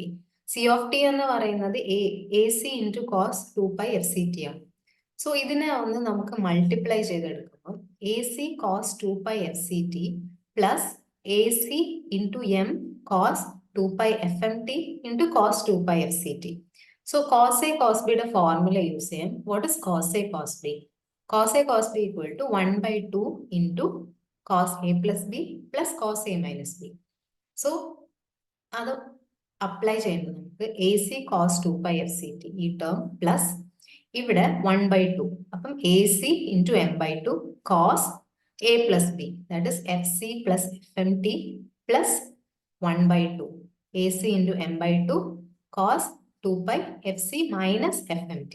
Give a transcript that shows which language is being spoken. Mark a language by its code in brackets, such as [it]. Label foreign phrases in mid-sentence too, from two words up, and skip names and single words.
[ml] C(t) എന്ന് പറയുന്നത് AC × cos 2π/FCT ആണ്. സോ ഇതിനെ ഒന്ന് നമുക്ക് മൾട്ടിപ്ലൈ ചെയ്തെടുക്കുമ്പോൾ AC cos 2π/FCT + AC × m cos 2π/FMT × cos 2π/FCT. സോ cos A cos B യുടെ [en] formula use [ml] ചെയ്യാം. [en] what is cos A cos B? Cos A cos B = 1/2 × cos A + B + cos A - B. [ml] സോ അത് അപ്ലൈ ചെയ്യുമ്പോൾ നമുക്ക് AC cos 2π/FCT ഈ [en] term plus [ml] ഇവിടെ 1/2. [en] അപ്പം AC × m/2 cos A + B, that is FC + FMT plus 1/2 AC × m/2 cos 2π/FC - FMT.